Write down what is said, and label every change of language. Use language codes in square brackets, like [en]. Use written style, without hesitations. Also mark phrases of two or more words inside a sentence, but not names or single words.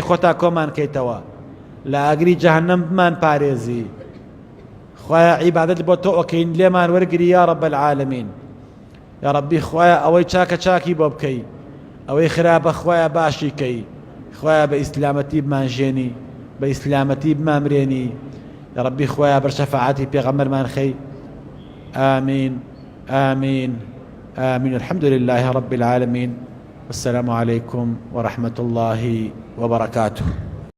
[ckb] خۆتا کۆمان کەیتەوە لە ئاگری جەهەنەم بمان پارێزی خوایە عیبادەت بۆ تۆ ئۆکەین لێمان وەرگری [ar] یا رب العالمین یا ربی [ckb] خوایە ئەوەی چاکە چاکی بۆ بکەی ئەوەی خراپە خوایە باشی کەی خوایە بە ئیسلامەتی بمانژێنی بە ئیسلامەتی بمامرێنی یا ربی خوایە بەر شەفاعەتی پێغەمبەرمان خەی [ar] آمین آمين آمين الحمد لله رب العالمين والسلام عليكم ورحمة الله وبركاته